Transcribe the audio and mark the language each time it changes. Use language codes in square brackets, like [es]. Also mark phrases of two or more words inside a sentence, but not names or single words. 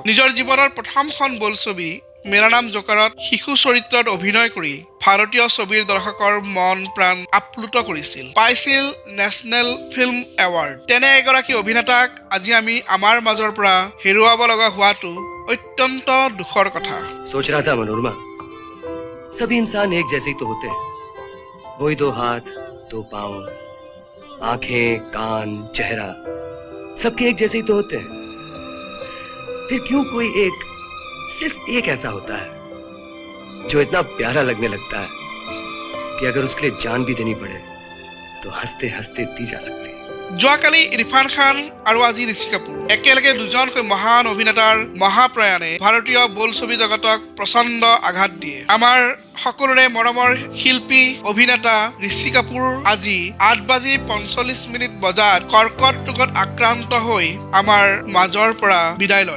[as] নিজৰ জীৱনৰ প্ৰথমখন বোলছবি মেৰা নাম জোকাৰত শিশু চৰিত্ৰত অভিনয় কৰি ভাৰতীয় ছবিৰ দৰ্শকৰ মন প্ৰাণ আপ্লুত কৰিছিল, পাইছিল [en] National Film Award. [as] তেনে এগৰাকী অভিনেতাক আজি আমি আমাৰ মাজৰ পৰা হেৰুৱাব লগা হোৱাটো অত্যন্ত দুখৰ কথা। [hi] सोच रहा था मनोरमा, सभी इंसान एक जैसे ही तो होते हैं। वही दो हाथ, दो पांव, आंखें, कान, चेहरा, सबके एक जैसे ही तो होते हैं। फिर क्यों कोई एक, सिर्फ एक ऐसा होता है जो इतना प्यारा लगने लगता है कि अगर उसके लिए जान भी देनी पड़े तो हंसते हंसते दी जा सकती है। [as] যোৱাকালি ইৰফান খান আৰু আজি ঋষি কাপুৰ একেলগে দুজনকৈ মহান অভিনেতাৰ মহাপ্ৰয়াণে ভাৰতীয় বোলছবি জগতক প্ৰচণ্ড আঘাত দিয়ে। আমাৰ সকলোৰে মৰমৰ শিল্পী অভিনেতা ঋষি কাপুৰ আজি 8:45 বজাত কৰ্কট ৰোগত আক্ৰান্ত হৈ আমাৰ মাজৰ পৰা বিদায় লয়।